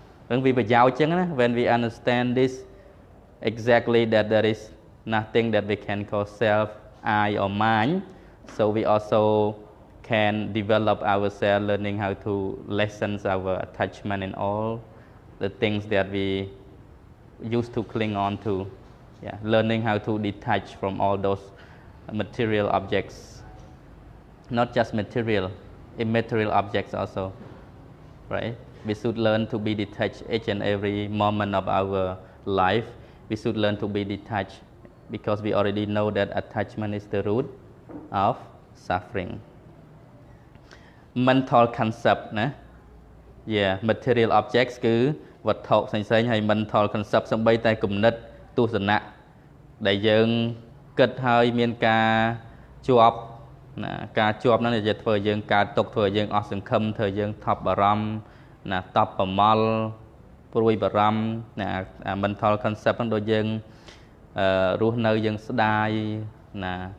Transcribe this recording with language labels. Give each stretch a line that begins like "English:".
Khmer: នឹងវាប្រយោជន៍ចឹងណា
English: when we understand this exactly that there is nothing that we can call self I or mine, so we also can develop ourselves learning how to lessen our attachment in all the things that we used to cling on to. Yeah, learning how to detach from all those material objects, not just material, immaterial objects also, right? We should learn to be detached each and every moment of our life. We should learn to be detached because we already know that attachment is the root of suffering.
Khmer: Mental concept ណា
English: Yeah, material objects
Khmer: គឺវត្ថុផ្សេងៗហើយ mental concept សំបីតែគំនិតទស្សនៈដែលយើងគិតហើយមានការជាប់ណាការជាប់ហ្នឹងจะធ្វើយើងកើតទុក្ខធ្វើយើងអស់សង្ឃឹមធ្វើយើងថប់បារម្ភណាតបប្រមល់ព្រួយបារម្ភណា mental concept ហ្នឹងដូចយើងរស់នៅយើងស្ដាយណា